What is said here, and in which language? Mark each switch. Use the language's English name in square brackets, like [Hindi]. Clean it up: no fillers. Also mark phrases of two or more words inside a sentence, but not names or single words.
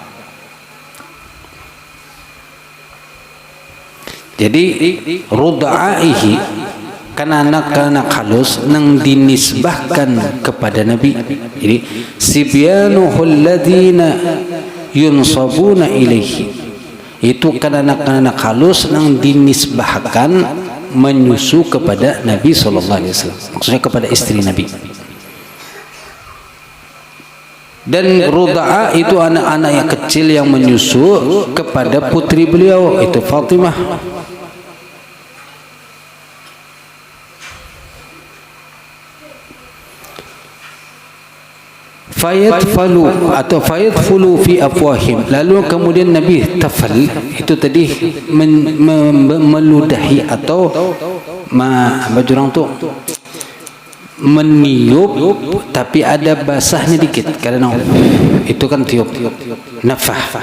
[Banjar] Jadi rudaihi kanak-kanak halus nang dinisbahkan kepada Nabi. Jadi [Arabic] sibyanuhul ladzina yunsabuna ilaihi, [Banjar] itu kanak-kanak halus nang dinisbahkan menyusu kepada Nabi [Arabic] sallallahu alaihi wasallam, [Indonesian] maksudnya kepada istri Nabi. Dan ruda'a itu anak-anak yang kecil yang menyusu kepada putri beliau, itu Fatimah. Fayadfalu atau [Arabic] fayadfulu fi afwahim, [Indonesian] lalu kemudian Nabi tafal, itu tadi meludahi atau baju orang tu meniup, tapi ada basahnya dikit, karena itu kan tiup nafah.